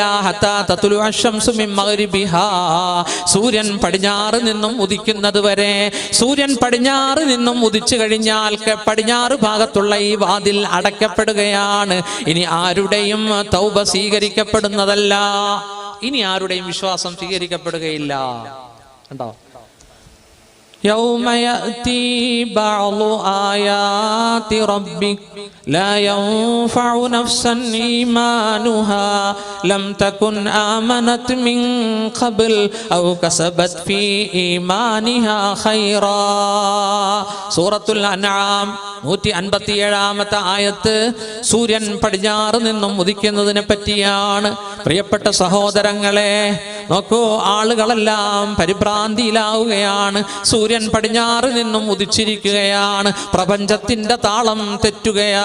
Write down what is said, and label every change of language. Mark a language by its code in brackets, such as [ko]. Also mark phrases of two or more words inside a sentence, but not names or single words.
[ar] حتى تطلع الشمس من مغربها, [ml] സൂര്യൻ പടിഞ്ഞാറ് നിന്നും ഉദിക്കുന്നത് വരെ. സൂര്യൻ പടിഞ്ഞാറ് നിന്നും ഉദിച്ചു കഴിഞ്ഞാൽ പടിഞ്ഞാറ് ഭാഗത്തുള്ള ഈ വാതിൽ അടയ്ക്കപ്പെടുകയാണ്. ഇനി ആരുടെയും തൗബ സ്വീകരിക്കപ്പെടുന്നതല്ല, ഇനി ആരുടെയും വിശ്വാസം സ്വീകരിക്കപ്പെടുകയില്ല. കണ്ടോ? [ar] يوم يأتي بعض آيات ربك لا ينفع نفسا إيمانها لم تكن آمنت من قبل أو كسبت في إيمانها خيرا. [ml] സൂറത്തുൽ അൻആം 157-ാമത്തെ ആയത്ത് സൂര്യൻ പടിഞ്ഞാറ് നിന്നും ഉദിക്കുന്നതിനെ പറ്റിയാണ്. പ്രിയപ്പെട്ട സഹോദരങ്ങളെ, നോക്കൂ, ആളുകളെല്ലാം പരിഭ്രാന്തിയിലാവുകയാണ്. സൂര്യൻ പടിഞ്ഞാറ് നിന്നും ഉദിച്ചിരിക്കുകയാണ്, പ്രപഞ്ചത്തിന്റെ താളം തെറ്റുകയാ.